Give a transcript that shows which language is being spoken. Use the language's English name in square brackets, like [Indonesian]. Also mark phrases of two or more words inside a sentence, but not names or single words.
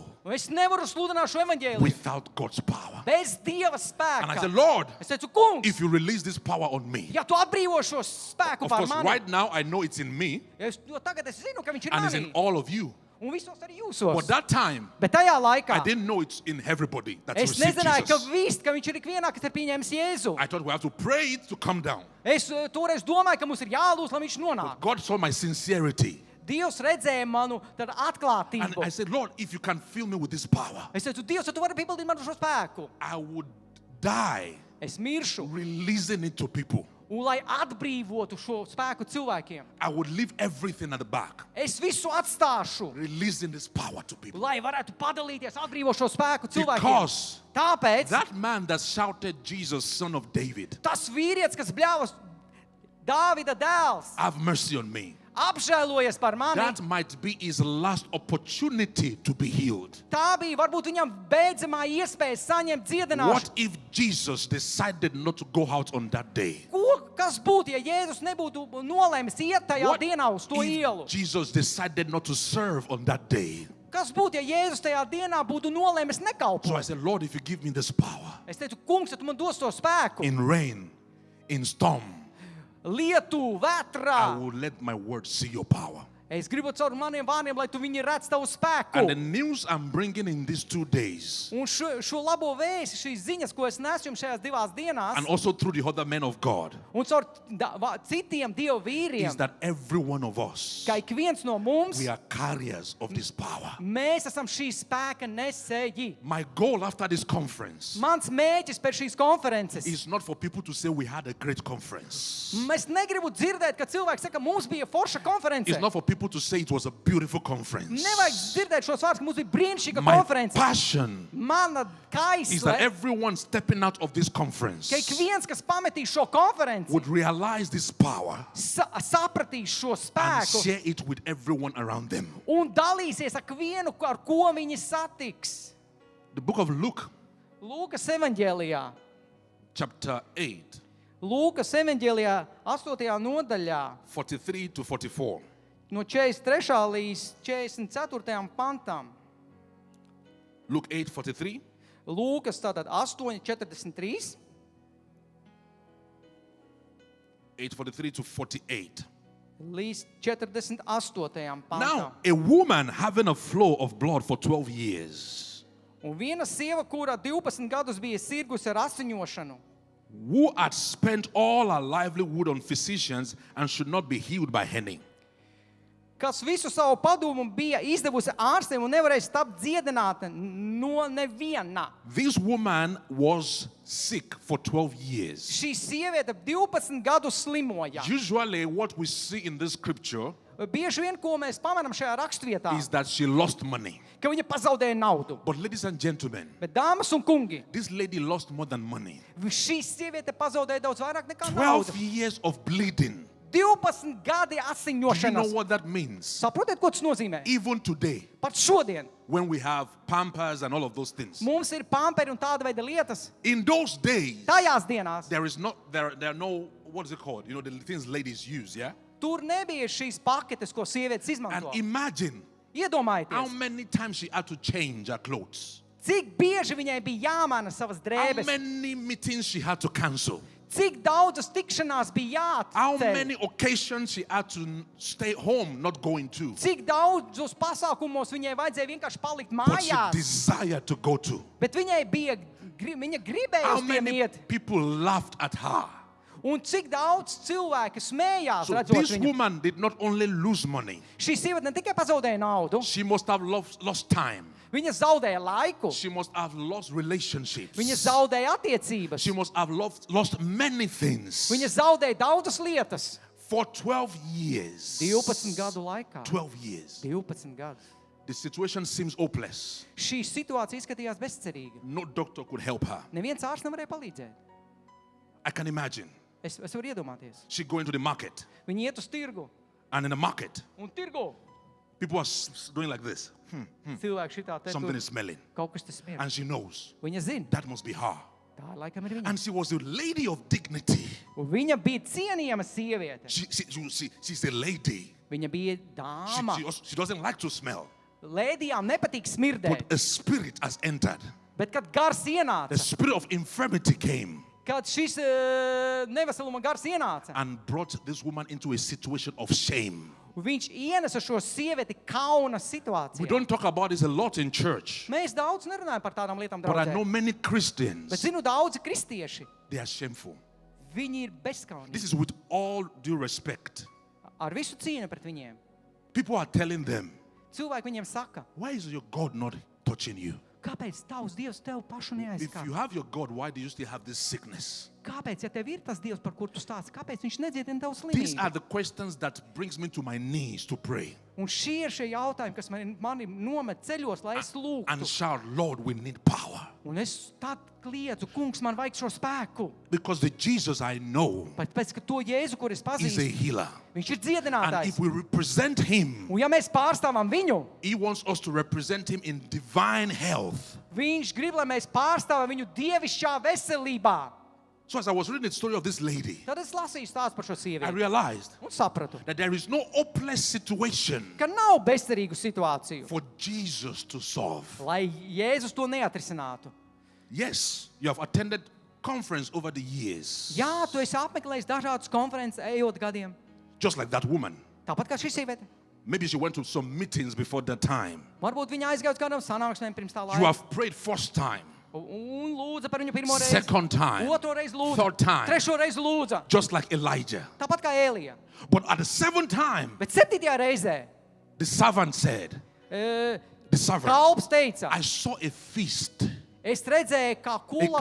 [Latvian] Un es nevaru sludināt šo evaņģēliju [English] without God's power. [Latvian] bez Dieva [English] And I said, [Latvian] spēka. [English] Lord, [Latvian] Es teicu, kungs, [English] if you release this power on me, [Latvian] ja tu atbrīvo šo spēku [English] of [Latvian] pār [English] course, [Latvian] mani, [English] right now I know it's in me [Latvian] jo tagad es zinu, ka viņš ir [English] and it's in [Latvian] manī. [English] all of you. [Latvian] Un visos arī [English] But [Latvian] jūsos. [English] that time, [Latvian] Bet tajā [English] I [Latvian] laikā [English] didn't know it's in everybody that's [Latvian] es [English] received [Latvian] nezināju, ka [English] Jesus. [Latvian] ka viņš ir ikvienā, kas ir pieņēmis Jēzu. [English] I thought we have to pray it to come down. [Latvian] Es toreiz domāju, ka mums ir jālūdz, lai viņš nonāk. [English] God saw my sincerity. [Latvian] Dievs redzēja manu tādu [English] And [Latvian] atklātību. [English] I said, Lord, if you can fill me with this power, [Latvian] Es teicu, Dievs, ja tu vari piepildīt manu šo spēku, [English] I would die [Latvian] es miršu. [English] releasing it to people. [Latvian] Un lai atbrīvotu šo spēku cilvēkiem, [English] I would leave everything at the back, [Latvian] es visu atstāšu, [English] releasing this power to people. [Latvian] lai varētu padalīties, atbrīvot šo spēku cilvēkiem. [English] Because [Latvian] Tāpēc [English] that man that shouted, Jesus, son of David, [Latvian] tas vīrietis, kas bļāvas Dāvida dēls, [English] have mercy on me. [Latvian] apžēlojies par mani, [English] That might be his last opportunity to be healed. [Latvian] tā bija varbūt viņam beidzamā iespēja saņemt dziedināšanu. [English] What if Jesus decided not to go out on that day? [Latvian] Kas būtu, ja Jēzus nebūtu nolēmis iet tajā [English] What [Latvian] dienā uz to ielu? [English] if Jesus decided not to serve on that day? [Latvian] Kas būtu, ja Jēzus tajā dienā būtu nolēmis [English] So [Latvian] nekalpot? [English] I said, Lord, if you give me this power, [Latvian] Es teicu, kungs, ja tu man dos to spēku, [English] in rain, in storm, [Latvian] lietu, [English] I [Latvian] vētrā, [English] will let my word see your power. [Latvian] es gribu caur maniem vārdiem, lai tu viņi redz tavu spēku. [English] And the news I'm bringing in these 2 days, [Latvian] Un šo labo vēsti, šīs ziņas, ko es nesu jums šajās 2 dienās, [English] and also through the other men of God, [Latvian] un caur citiem Dievu [English] is [Latvian] vīriem, [English] that every one of us, [Latvian] ka ik viens no mums, [English] we are carriers of this power. [Latvian] mēs esam šī spēka nesēji. [English] My goal after this conference [Latvian] Mans mēķis pēc šīs konferences. [English] is not for people to say we had a great conference. [Latvian] Mēs negribu dzirdēt, ka cilvēki saka, mums bija forša konference. [English] It's not for people to say it was a beautiful conference. [Latvian] Nevajag dzirdēt šos vārdus, ka mums bija brīnišķīga [English] My [Latvian] konference. [English] passion [Latvian] Mana [English] is that [Latvian] kaisle, [English] everyone stepping out of this conference [Latvian] ka ik viens, kas pametīs šo konferenci, [English] would realize this power [Latvian] sapratīs šo [English] and [Latvian] spēku [English] share it with everyone around them. [Latvian] un dalīsies ar vienu, ar ko viņi satiks. [English] The book of Luke, [Latvian] Lūkas evaņģēlijā. [English] chapter 8, [Latvian] Lūkas evaņģēlijā 8. nodaļā [English] 43 to 44. [Latvian] no 43. līdz 44. pantam. [English] Luke 8, 43. [Latvian] Lūkas tātad 8:43. [English] 8:43 to 48. [Latvian] līdz 48. pantam. [English] Now, a woman having a flow of blood for 12 years, [Latvian] Un viena sieva, kurā 12 gadus bija sirgusi ar asiņošanu, [English] who had spent all her livelihood on physicians and should not be healed by henning. [Latvian] kas visu savu padomu bija izdevusi ārstiem un nevarēja tapt dziedināta no neviena. [English] This woman was sick for 12 years. [Latvian] Šī sieviete 12 gadus slimoja. [English] Usually, what we see in this scripture [Latvian] Bieži vien, ko mēs pamanām šajā rakstvietā, [English] is that she lost money. [Latvian] ka viņa pazaudēja naudu. [English] But ladies and gentlemen, [Latvian] Bet dāmas un kungi, [English] this lady lost more than money. [Latvian] šī sieviete pazaudēja daudz vairāk nekā 12 naudu. [English] years of bleeding. [Latvian] 12 gadi [English] Do you know [Latvian] asiņošanas. [English] what that means? [Latvian] Saprotiet, ko tas nozīmē? [English] Even today, [Latvian] Pat šodien [English] when we have Pampers and all of those things. [Latvian] mums ir pamperi un tāda veida lietas. [English] In those days, [Latvian] Tajās dienās [English] there are no, what is it called? You know, the things ladies use, yeah? [Latvian] tur nebija šīs paketes, ko sievietes [English] And [Latvian] izmanto. [English] imagine how [Latvian] Iedomājieties, [English] many times she had to change her clothes. [Latvian] cik bieži viņai bija jāmaina savas [English] How [Latvian] drēbes, [English] many meetings she had to cancel. [Latvian] cik daudzas tikšanās bija [English] How [Latvian] jāceļ, [English] many occasions she had to stay home, not going to. [Latvian] cik daudzus pasākumos viņai vajadzēja vienkārši palikt [English] But she [Latvian] mājās, [English] desired to go to. [Latvian] bet viņai bija, viņa gribēja [English] How [Latvian] uz tiem [English] many [Latvian] iet. [English] people laughed at her. [Latvian] Un cik daudz cilvēku smējās, [English] So [Latvian] redzot [English] this [Latvian] viņu. [English] woman did not only lose money, [Latvian] Šī sieviete ne tikai pazaudēja naudu, [English] she must have lost time. [Latvian] viņa zaudēja laiku, [English] She must have lost relationships. [Latvian] viņa zaudēja attiecības, [English] She must have lost many things. [Latvian] viņa zaudēja daudzas lietas. [English] For 12 years. [Latvian] 12 gadu laikā. [English] 12 years. [Latvian] 12 gadus. [English] The situation seems hopeless. [Latvian] Šī situācija izskatījās bezcerīga. [English] No doctor could help her. [Latvian] Neviens ārsts nevarēja palīdzēt. [English] I can imagine. [Latvian] Es varu iedomāties. [English] She go into the market, [Latvian] Viņi iet uz tirgu. [English] and in the market, [Latvian] Un tirgu [English] people are doing like this. [Latvian] cilvēki šitā te [English] Something [Latvian] tur [English] is smelling. [Latvian] kaut kas tas smirdz. [English] And she knows [Latvian] Viņa zina. [English] that must be her. [Latvian] Tā laikam ir viņa. [English] And she was a lady of dignity. [Latvian] Un viņa bija cienījama sieviete. [English] She's a lady. [Latvian] Viņa bija dāma. [English] She doesn't like to smell. [Latvian] Lēdijām nepatīk smirdēt. [English] But a spirit has entered. [Latvian] Bet kad gars [English] The [Latvian] ienāca, [English] spirit of infirmity came [Latvian] kad šis neveseluma gars ienāca, [English] and brought this woman into a situation of shame. [Latvian] viņš ienesa šo sievieti kauna [English] We [Latvian] situācijā. [English] don't talk about this a lot in church, [Latvian] Mēs daudz nerunājam par tādām lietām, [English] but I know [Latvian] draudzē. [English] many [Latvian] Bet [English] Christians, [Latvian] zinu, daudzi kristieši, [English] they are shameful. [Latvian] viņi ir [English] This [Latvian] bezskaunīgi. [English] is with all due respect. [Latvian] Ar visu cieņu pret viņiem. [English] People are telling them, [Latvian] Cilvēki viņiem saka, [English] why is your God not touching you? [Latvian] kāpēc tavs Dievs tev pašu [English] If you [Latvian] neaizskar? [English] have your God, why do you still have this sickness? [Latvian] Kāpēc, ja tev ir tas Dievs, par kur tu stāsti, kāpēc viņš nedziedina tavu [English] These are [Latvian] slimību? [English] the questions that brings me to my knees to pray [Latvian] Un šie ir šie jautājumi, kas mani nomet ceļos, lai es [English] and [Latvian] lūgtu. [English] shout, Lord, we need power. [Latvian] Un es tad kliedzu, kungs, man vajag šo spēku. [English] Because the Jesus I know [Latvian] Bet pēc, ka to Jēzu, kur es [English] is a [Latvian] pazīstu, [English] healer. [Latvian] viņš ir [English] And [Latvian] dziedinātājs. [English] if we represent him, [Latvian] Un ja mēs pārstāvam viņu, [English] he wants us to represent him in divine health. [Latvian] viņš grib, lai mēs pārstāvam viņu dievišķā veselībā. [English] So as I was reading the story of this lady, [Latvian] Tad es lasīju stāstu par šo [English] I [Latvian] sievieti [English] realized [Latvian] un sapratu, [English] that there is no hopeless situation [Latvian] ka nav bezcerīgu situāciju, [English] for Jesus to solve. [Latvian] lai Jēzus to neatrisinātu. [English] Yes, you have attended conference over the years. [Latvian] Jā, tu esi apmeklējis dažādas konferences, ejot gadiem. [English] Just like that woman. [Latvian] Tāpat kā šī sieviete. [English] Maybe she went to some meetings before that time. [Latvian] Varbūt viņa aizgāja uz kādām sanāksmēm pirms tā [English] You [Latvian] laika. [English] have prayed first time, [Latvian] Un lūdza par viņu pirmo reizi. [English] second time, [Latvian] Otro reizi lūdza. [English] third time, [Latvian] Trešo reizi lūdza. [English] just like Elijah. [Latvian] Tāpat kā Ēlija. [English] But at the seventh time, [Latvian] Bet 7. reizē [English] the servant said, the servant, [Latvian] kalps teica, [English] I saw a feast. [Latvian] es redzēju, kā kulaka